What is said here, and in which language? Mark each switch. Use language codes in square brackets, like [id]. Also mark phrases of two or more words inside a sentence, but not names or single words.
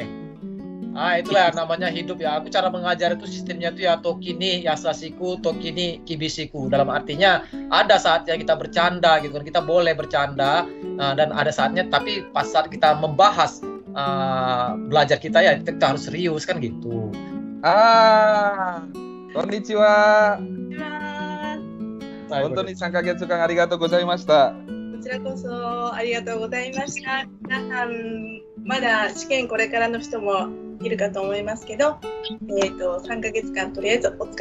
[id] Itulah namanya hidup ya. Aku cara mengajar itu sistemnya itu ya [ja] 時に優しく、時に厳しく. [id] Dalam artinya ada saatnya kita bercanda gitu kan. Kita boleh bercanda dan ada saatnya, tapi pas saat kita membahas belajar kita ya kita harus serius kan gitu. [ja] Konnichiwa. 本当に 3ヶ月間ありがとうございました。こちらこそありがとうございました。皆さんまだ試験これからの人もいるかと思いますけど、3ヶ月間とりあえずお疲れ様でした。